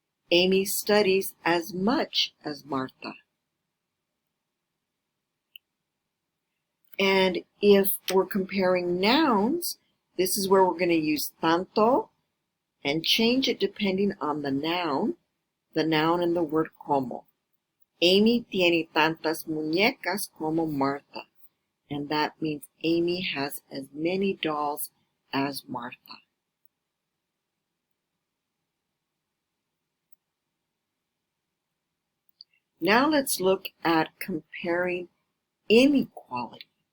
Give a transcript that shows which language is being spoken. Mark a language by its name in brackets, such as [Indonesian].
[English] Amy studies as much as Marta. And if we're comparing nouns, this is where we're going to use tanto and change it depending on the noun and the word como. [Spanish] Amy tiene tantas muñecas como Marta. [English] And that means Amy has as many dolls as Martha. Now let's look at comparing inequality.